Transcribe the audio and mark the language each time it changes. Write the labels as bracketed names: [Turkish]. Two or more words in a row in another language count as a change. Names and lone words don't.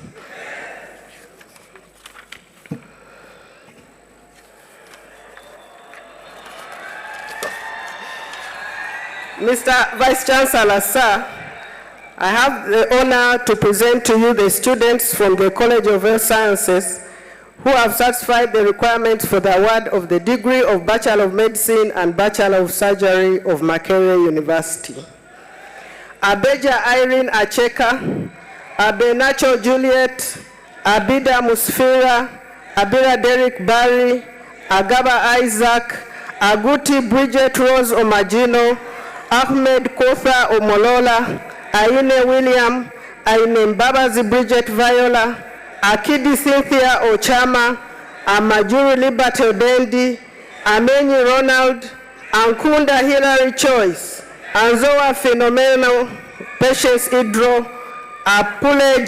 [English] Mr. Vice Chancellor, sir, I have the honor to present to you the students from the College of Health Sciences who have satisfied the requirements for the award of the degree of Bachelor of Medicine and Bachelor of Surgery of Makerere University. Abeja Irene Acheka, Abenacho Juliet, Abida Musfira, Abira Derek Barry, Agaba Isaac, Aguti Bridget Rose Omagino, Ahmed Kotha Omolola, Aine William, Aine Mbabazi Bridget Viola, Akidi Cynthia Ochama, Amajuri Liberty Odendi, Amenyi Ronald, Ankunda Hillary Choice, Anzoa Phenomenal, Patience Idro, Apule